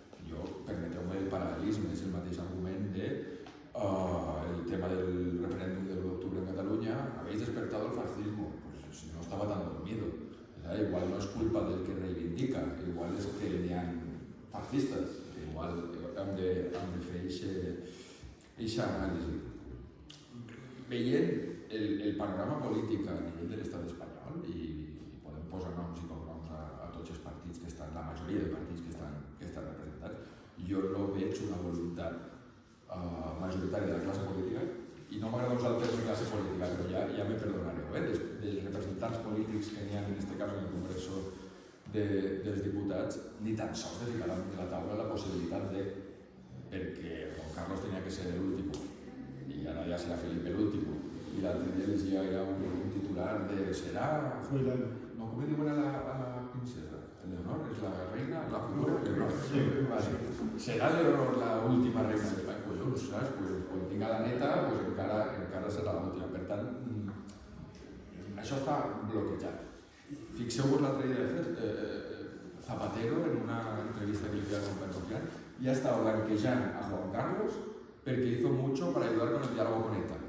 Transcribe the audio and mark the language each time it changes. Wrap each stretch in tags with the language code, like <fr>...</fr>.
<ca>Jo, permeteu-me el paral·lelisme, és el mateix argument de el tema del referèndum de l'1 d'octubre en Catalunya.</ca> <es>Habéis despertado el fascismo, pues si no estaba tan dormido.</es> <ca>Igual no és culpa del que reivindica, igual és que n'hi ha fascistes, igual hem de fer aquesta anàlisi. Veient el panorama polític a nivell de l'estat espanyol, i podem posar noms i cognoms a tots els partits que estan, la majoria de partits que estan representats, jo no veig una voluntat majoritària de la classe política, i no m'agrada usar el terme classe política, però ja me perdonareu, dels representants polítics que n'hi ha en aquest cas en el Congreso dels Diputats, ni tan sols de ficar damunt de la taula la possibilitat de, perquè Juan Carlos tenia que ser l'últim, i ara ja serà Felipe l'últim, i l'altre dia llegia ja un titular de serà... No, com diuen a la princesa? Leonor és la reina, la futura Leonor. Serà Leonor l'última reina d'Espanya? Collons, saps? Quan tinga la neta, encara serà l'última. Per tant, això està bloquejat. Fixeu-vos l'altre dia, de fet, Zapatero, en una entrevista que li feia con Pedro, ja estava blanquejant a Juan Carlos perquè</ca> <es>hizo mucho para ayudar con el diálogo con ETA.</es>